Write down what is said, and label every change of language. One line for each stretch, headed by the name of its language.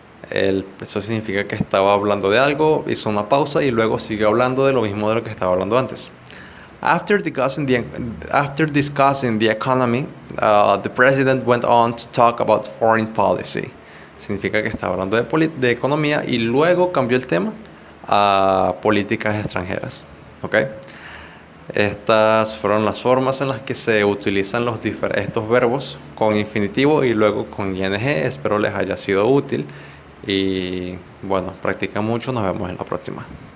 Spanish: Eso significa que estaba hablando de algo, hizo una pausa y luego siguió hablando de lo mismo de lo que estaba hablando antes.
English: After discussing the economy, the president went on to talk about foreign policy.
Spanish: Significa que estaba hablando de economía y luego cambió el tema a políticas extranjeras. ¿Okay? Estas fueron las formas en las que se utilizan estos verbos con infinitivo y luego con ing. Espero les haya sido útil y bueno, practiquen mucho. Nos vemos en la próxima.